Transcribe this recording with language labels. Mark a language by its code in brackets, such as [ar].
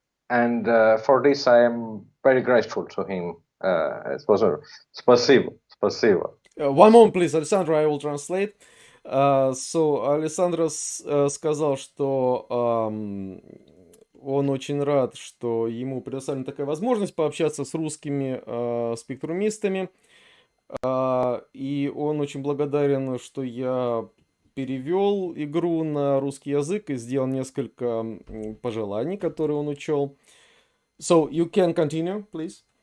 [en] and for this I am very grateful to him. It was a [ru] спасибо, спасибо. [en] One moment, please, Alessandro, I will translate. [ru] So, Alessandro сказал, что он очень рад, что ему предоставлена такая возможность пообщаться с русскими спектрумистами. И он очень благодарен, что я перевел игру на русский язык и сделал несколько пожеланий, которые он учел. [en] So, you can continue, please.